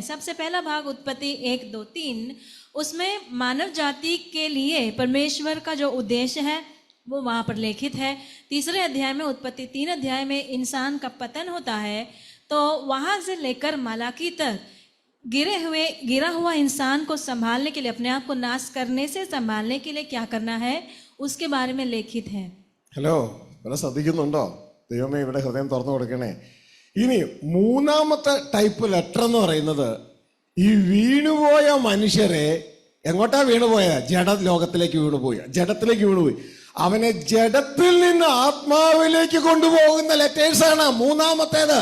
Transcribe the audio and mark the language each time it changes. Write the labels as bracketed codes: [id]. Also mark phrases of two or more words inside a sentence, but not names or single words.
[hi] सबसे पहला भाग उत्पत्ति 1, 2, 3, उसमें मानव जाति के लिए परमेश्वर का जो उद्देश्य है वो वहाँ पर लिखित है. तीसरे अध्याय में, उत्पत्ति 3 अध्याय में इंसान का पतन होता है. तो वहाँ से लेकर मलाकी तक गिरा हुआ इंसान को संभालने के लिए, अपने आप को नाश करने से संभालने के लिए क्या करना है उसके बारे में लिखित है. [ml] ഹലോ, ഇവിടെ ശ്രദ്ധിക്കുന്നുണ്ടോ? ദൈവമേ, ഇവിടെ ഹൃദയം തുറന്നു കൊടുക്കണേ. ഇനി മൂന്നാമത്തെ [en] type letter [ml] എന്ന് പറയുന്നത് ഈ വീണുപോയ മനുഷ്യരെ എങ്ങോട്ടാ വീണുപോയ? ജഡത്തിലേക്ക് വീണുപോയി. അവനെ ജഡത്തിൽ നിന്ന് ആത്മാവിലേക്ക് കൊണ്ടുപോകുന്ന ലെറ്റേഴ്സാണ് മൂന്നാമത്തേത്.